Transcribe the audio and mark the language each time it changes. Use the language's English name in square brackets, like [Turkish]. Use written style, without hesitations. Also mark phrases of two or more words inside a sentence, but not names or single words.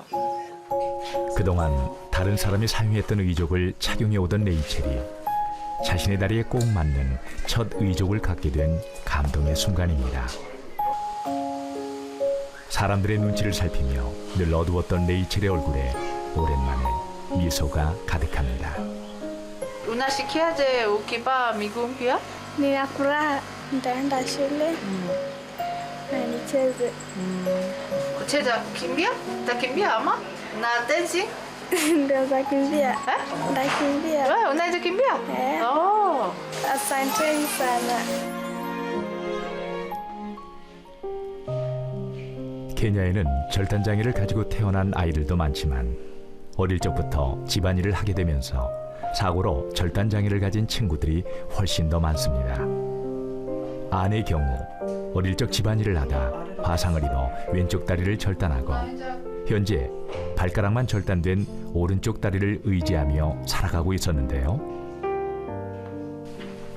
[Korean] 그동안 다른 사람이 사용했던 의족을 착용해 오던 레이첼이 자신의 다리에 꼭 맞는 첫 의족을 갖게 된 감동의 순간입니다. 사람들의 눈치를 살피며 늘 어두웠던 레이첼의 얼굴에 오랜만에 미소가 가득합니다. [Swahili] Unasikiaje ukiva miguu mpya? Nina furaha, nitaenda shule na nicheze. Kucheza kimbia? Utakimbia ama? Na dancing? Ndio za kimbia. Nitakimbia. Wewe unaweza kimbia? Oh. Asanteni sana. [Korean] 케냐에는 절단장애를 가지고 태어난 아이들도 많지만 어릴 적부터 집안일을 하게 되면서 사고로 절단장애를 가진 친구들이 훨씬 더 많습니다. 아내의 경우 어릴 적 집안일을 하다 화상을 입어 왼쪽 다리를 절단하고 현재 발가락만 절단된 오른쪽 다리를 의지하며 살아가고 있었는데요.